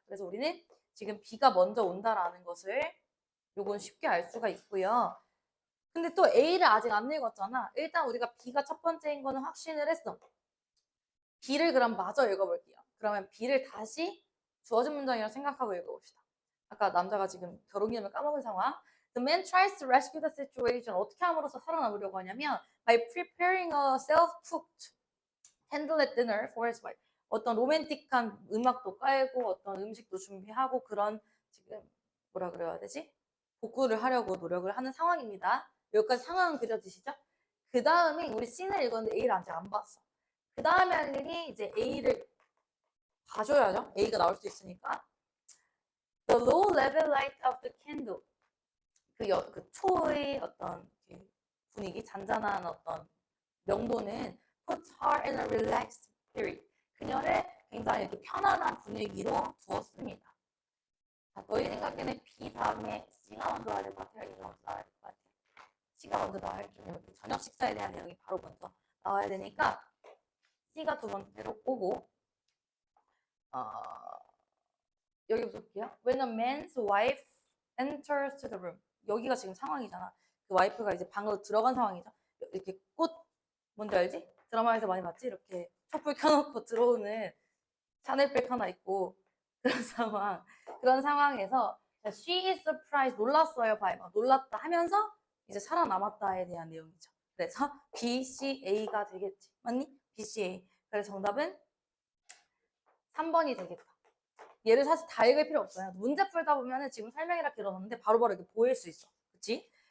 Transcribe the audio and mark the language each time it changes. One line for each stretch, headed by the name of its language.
Korean: 그래서 우리는 지금 B가 먼저 온다라는 것을 요건 쉽게 알 수가 있고요. 근데 또 A를 아직 안 읽었잖아. 일단 우리가 B가 첫 번째인 거는 확신을 했어. B를 그럼 마저 읽어볼게요. 그러면 B를 다시 주어진 문장이라고 생각하고 읽어봅시다. 아까 남자가 지금 결혼기념을 까먹은 상황.
English: The man tries to rescue the situation.
Korean: 어떻게 함으로써 살아남으려고 하냐면
English: by preparing a self-cooked candlelit dinner for his wife.
Korean: 어떤 로맨틱한 음악도 깔고 어떤 음식도 준비하고 그런 지금 뭐라 그래야 되지? 복구를 하려고 노력을 하는 상황입니다. 여기까지 상황은 그려지시죠? 그 다음에 우리 C를 읽었는데 A를 아직 안 봤어. 그 다음에 할 일이 이제 A를 봐줘야죠. A가 나올 수 있으니까.
English: The low level light of the candle.
Korean: 그 초의 어떤 그 분위기, 잔잔한 어떤 명도는
English: put her in a relaxed spirit.
Korean: 그녀를 굉장히 이렇게 편안한 분위기로 두었습니다. 자, 너희 생각에는 B 다음에 C가 먼저 나와야 될 것 같아요? A가 먼저 나와야 될 것 같아요? C가 먼저 나와야 되면 저녁 식사에 대한 내용이 바로 먼저 나와야 되니까 C가 두 번째로 오고 여기부터 볼게요.
English: When a man's wife enters to the room.
Korean: 여기가 지금 상황이잖아. 그 와이프가 이제 방으로 들어간 상황이죠. 이렇게 꽃 뭔지 알지? 드라마에서 많이 봤지? 이렇게 촛불 켜놓고 들어오는 샤넬백 하나 있고 그런 상황. 그런 상황에서
English: she is surprised.
Korean: 놀랐어요. 봐요. 놀랐다 하면서 이제 살아남았다에 대한 내용이죠. 그래서 B, C, A가 되겠지. 맞니? B, C, A. 그래서 정답은 3번이 되겠다. 얘를 사실 다 읽을 필요 없어요. 문제 풀다 보면은 지금 설명이라 길어졌는데 바로바로 이렇게 보일 수 있어. 그치?